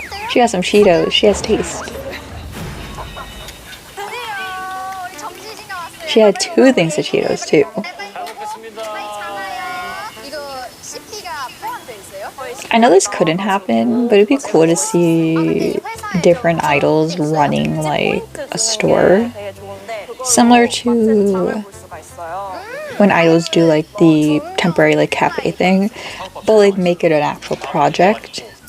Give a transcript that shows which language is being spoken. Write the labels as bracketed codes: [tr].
[en] She got some Cheetos, she has taste. [ko] 드디어 우리 점심시간 왔어요. [en] She had 2 things of Cheetos too. [ko] 잘 먹겠습니다. 이거 CP가 포함되어 있어요? [en] I know this couldn't happen, but it'd be cool to see different idols running like a store. Similar to when idols do like the temporary like cafe thing, but like make it an actual project.